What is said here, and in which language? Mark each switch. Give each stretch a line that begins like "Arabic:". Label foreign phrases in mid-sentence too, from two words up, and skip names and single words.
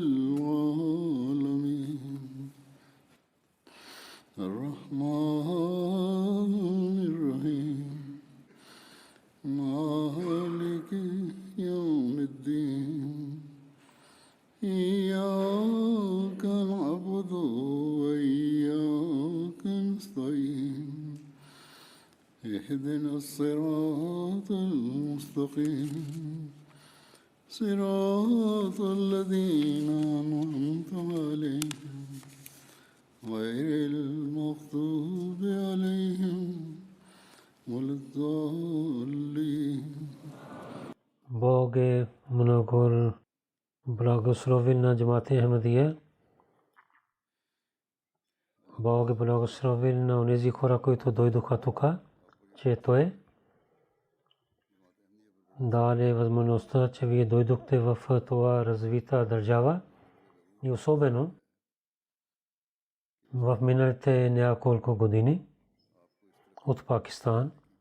Arabic: العالمين الرحمن الرحيم مالك يوم الدين إياك نعبد وإياك نستعين اهدنا الصراط المستقيم صراط الذين أنعمت عليهم غير المغضوب عليهم ولا الضالين.
Bulgarian: Бог е много благословил на Джамат Ахмадия. Бог е благословил на онези хора, които дойдоха тук, че Той даде възможността, че вие дойдохте в това развита държава и особено в миналите няколко години от Пакистан.